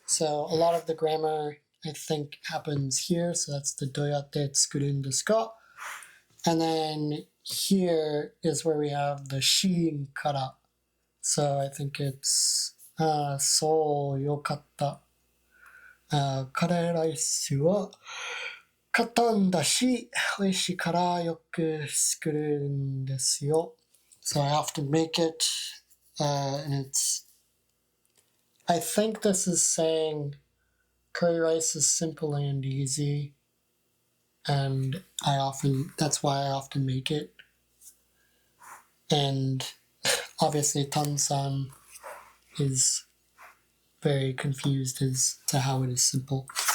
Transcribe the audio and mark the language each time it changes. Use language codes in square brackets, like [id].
[en] So a lot of the grammar, I think, happens here. So that's the [ja] doyatte tsukurun desu ka. [en] And then here is where we have the shi kara. So I think it's [ja] そうよかった。カレーライスは簡単だし、美味しいからよく作るんですよ。 [en] So I often make it, and it's. I think this is saying curry rice is simple and easy, and that's why I often make it. And obviously, Tan-san is very confused as to how it is simple.